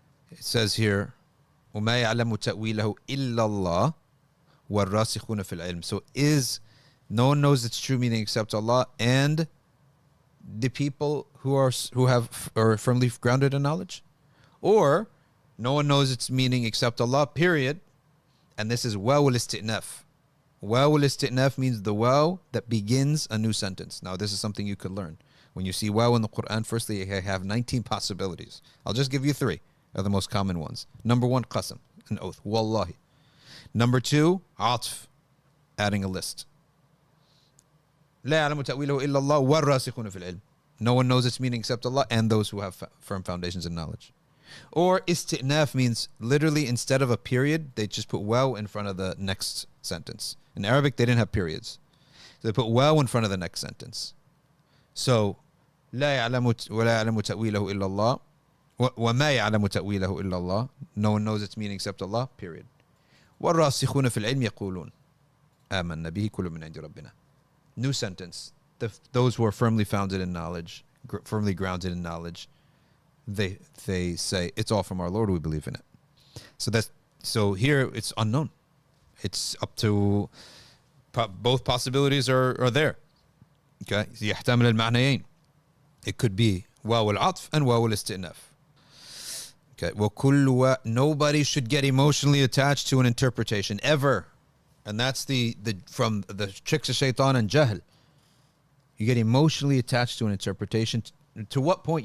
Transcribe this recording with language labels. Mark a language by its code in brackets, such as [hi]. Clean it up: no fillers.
[en] It says here, [ar] وما يعلم تأويله إلا الله والراسخون في العلم. [en] So is no one knows its true meaning except Allah and the people who are firmly grounded in knowledge, or no one knows its meaning except Allah, period. And this is waw al-isti'naf. Waw al-isti'naf means the waw that begins a new sentence. Now this is something you could learn. When you see waw in the Quran, firstly you have 19 possibilities. I'll just give you 3 of the most common ones. Number 1, qasam, an oath, wallahi. Number 2, atf, adding a list. [ar] لا يعلم تأويله إلا الله والراسخون في العلم. [en] No one knows its meaning except Allah and those who have firm foundations in knowledge. Or isti'naf means literally instead of a period, they just put waw in front of the next sentence. In Arabic, they didn't have periods. So they put waw in front of the next sentence. [ar] So لا يعلم ولا يعلم تأويله إلا الله وما يعلم تأويله إلا الله. [en] No one knows its meaning except Allah, period. [ar] والراسخون في العلم يقولون آمنا به كل من عند ربنا. [en] New sentence. Those who are firmly founded in knowledge, firmly grounded in knowledge, they say it's all from our Lord. We believe in it. So here it's unknown. It's up to both possibilities are there. [ar] Okay, يحتمل المعنيين. [en] It could be [ar] واو العطف [en] and [ar] واو الاستئناف. [en] Okay, [ar] وكل [en] nobody should get emotionally attached to an interpretation ever. And that's from the tricks of shaitan and jahl. You get emotionally attached to an interpretation. To what point?